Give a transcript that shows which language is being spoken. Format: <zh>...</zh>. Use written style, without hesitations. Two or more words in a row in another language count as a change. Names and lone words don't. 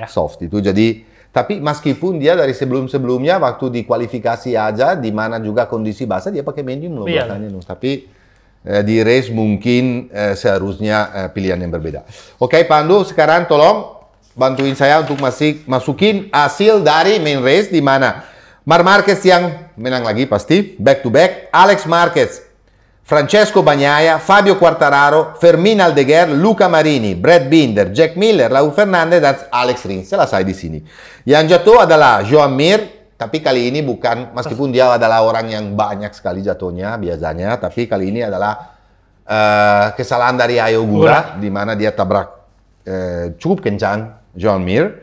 <id>Soft itu jadi tapi meskipun dia dari sebelumnya waktu di kualifikasi aja di mana juga kondisi basah dia pakai medium loh belakangnya loh. Tapi di race mungkin seharusnya pilihan yang berbeda. Oke, Pandu, sekarang tolong bantuin saya untuk masukin hasil dari</id> <en>main race</en> <id>di mana Marc Marquez yang menang lagi pasti,</id> <en>back to back,</en> <id>Alex Marquez, Francesco Bagnaia, Fabio Quartararo, Fermin Aldeguer, Luca Marini, Brad Binder, Jack Miller, Raul Fernandez dan Alex Rins. Selesai di sini. Yang jatuh adalah Joan Mir. Tapi kali ini bukan, meskipun dia adalah orang yang banyak sekali jatuhnya biasanya, tapi kali ini adalah kesalahan dari Ai Ogura, di mana dia tabrak cukup kencang Joan Mir.</id>